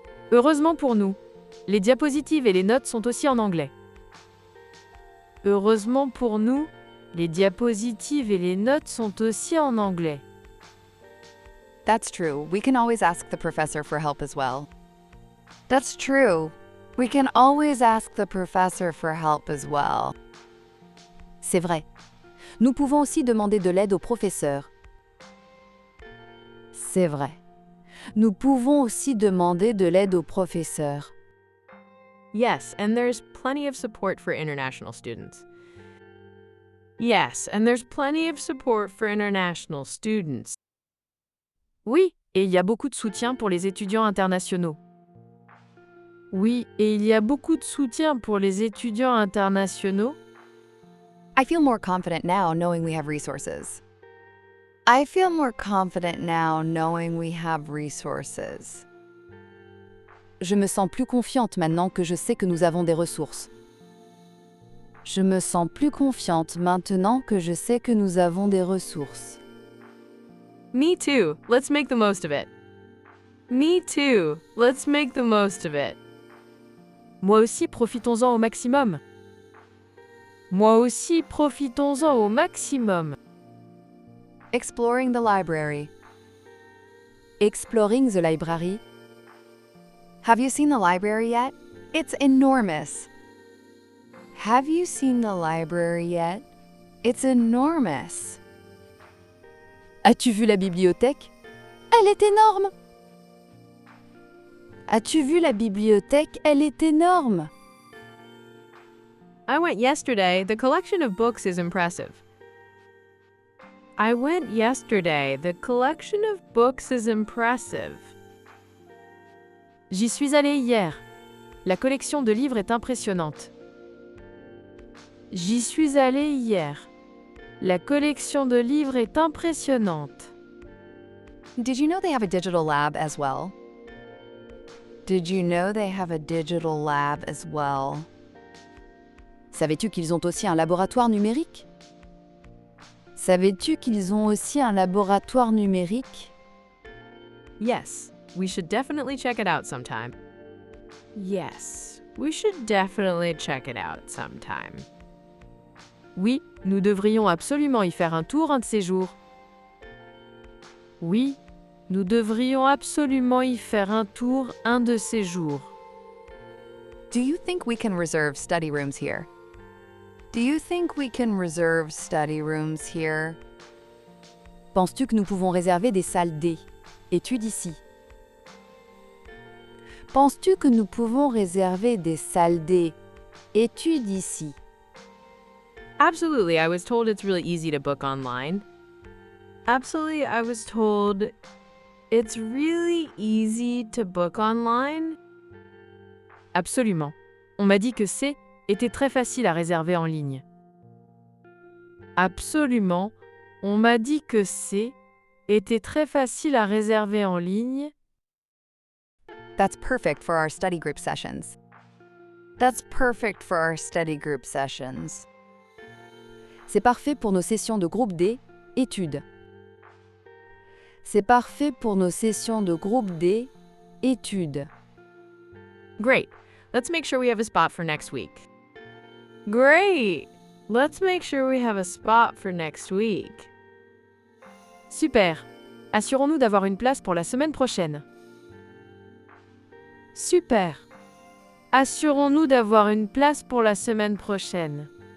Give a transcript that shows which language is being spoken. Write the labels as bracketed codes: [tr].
[fr] Heureusement pour nous, les diapositives et les notes sont aussi en anglais. Heureusement pour nous, les diapositives et les notes sont aussi en anglais. [en] That's true. We can always ask the professor for help as well. That's true. We can always ask the professor for help as well. [fr] C'est vrai. Nous pouvons aussi demander de l'aide au professeur. C'est vrai. Nous pouvons aussi demander de l'aide au professeur. [en] Yes, and there's plenty of support for international students. Yes, and there's plenty of support for international students. [fr] Oui, et il y a beaucoup de soutien pour les étudiants internationaux. Oui, et il y a beaucoup de soutien pour les étudiants internationaux. [en] I feel more confident now knowing we have resources. I feel more confident now knowing we have resources. [fr] Je me sens plus confiante maintenant que je sais que nous avons des ressources. Je me sens plus confiante maintenant que je sais que nous avons des ressources. [en] Me too. Let's make the most of it. Me too. Let's make the most of it. [fr] Moi aussi, profitons-en au maximum. Moi aussi, profitons-en au maximum. [en] Exploring the library. Exploring the library. Have you seen the library yet? It's enormous. Have you seen the library yet? It's enormous. [fr] As-tu vu la bibliothèque? Elle est énorme. As-tu vu la bibliothèque? Elle est énorme. [en] I went yesterday. The collection of books is impressive. I went yesterday. The collection of books is impressive. [fr] J'y suis allée hier. La collection de livres est impressionnante. J'y suis allée hier. La collection de livres est impressionnante. [en] Did you know they have a digital lab as well? Did you know they have a digital lab as well? [fr] Savais-tu qu'ils ont aussi un laboratoire numérique? Savais-tu qu'ils ont aussi un laboratoire numérique? [en] Yes, we should definitely check it out sometime. Yes, we should definitely check it out sometime. [fr] Oui, nous devrions absolument y faire un tour un de ces jours. Oui, nous devrions absolument y faire un tour un de ces jours. [en] Do you think we can reserve study rooms here? Do you think we can reserve study rooms here? [fr] Penses-tu que nous pouvons réserver des salles D? Étude ici. Penses-tu que nous pouvons réserver des salles D? Étude ici. [en] Absolutely, I was told it's really easy to book online. Absolutely, I was told it's really easy to book online. [fr] Absolument. On m'a dit que c'est était très facile à réserver en ligne. Absolument. On m'a dit que c'est était très facile à réserver en ligne. [en] That's perfect for our study group sessions. That's perfect for our study group sessions. [fr] C'est parfait pour nos sessions de groupe D, études. C'est parfait pour nos sessions de groupe D, études. [en] Great. Let's make sure we have a spot for next week. Great. Let's make sure we have a spot for next week. [fr] Super. Assurons-nous d'avoir une place pour la semaine prochaine. Super. Assurons-nous d'avoir une place pour la semaine prochaine.